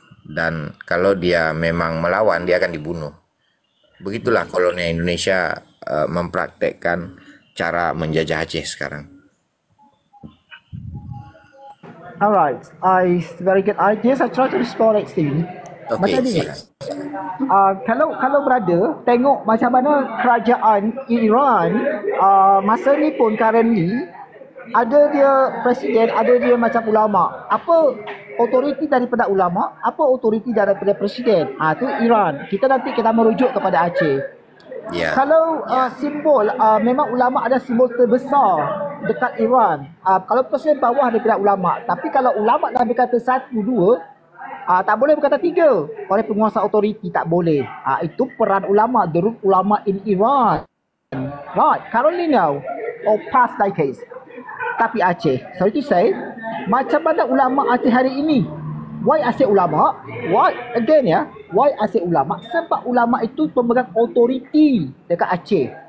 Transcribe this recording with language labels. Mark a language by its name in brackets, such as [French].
[Indonesian] dan kalau dia memang melawan dia akan dibunuh. Begitulah kolonial Indonesia mempraktekkan cara menjajah Aceh sekarang. [English] Alright, very good ideas. I try to respond next thing. Okey, [Malay] Macam ni. silakan. Kalau brother tengok macam mana kerajaan Iran masa ni pun [English] currently [Malay] ada dia presiden, ada dia macam ulama. Apa autoriti daripada ulama, apa autoriti daripada presiden? Tu Iran. Kita merujuk kepada Aceh. Ya. Kalau simbol memang ulama ada simbol terbesar dekat Iran. Kalau presiden bawah daripada ulama. Tapi kalau ulama dah berkata 1, 2, tak boleh berkata 3 oleh penguasa autoriti, tak boleh. Itu peran ulama, [English] the role ulama in Iran. Right, currently now or past decades. [Malay] Tapi Aceh, [English] sorry to say, [Malay] macam mana ulama Aceh hari ini? [English] Why Aceh ulama? Why again [Malay] ya? [English] Why Aceh ulama? [Malay] Sebab ulama itu pemegang autoriti dekat Aceh.